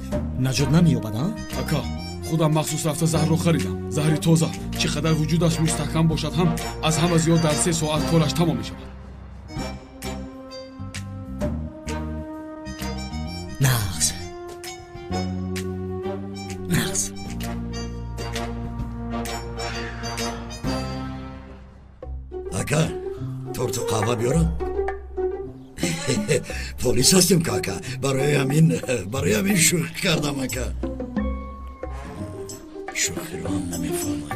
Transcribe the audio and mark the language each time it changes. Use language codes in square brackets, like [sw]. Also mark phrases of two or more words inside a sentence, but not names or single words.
[tg] наҷот намеёбад. ака худам махсус рафта заҳрро харидам. заҳри тоза чӣ қадар вуҷудаш мустаҳкам бошад ҳам аз ҳама зиёд дар 3 соат кораш тамом мешавад. нағз [fa] اکا تورت و قهوه بیارم؟ پلیس هستیم کاکا. برای همین شوخی کردم اکا. شوخی رو هم نمیفهمد.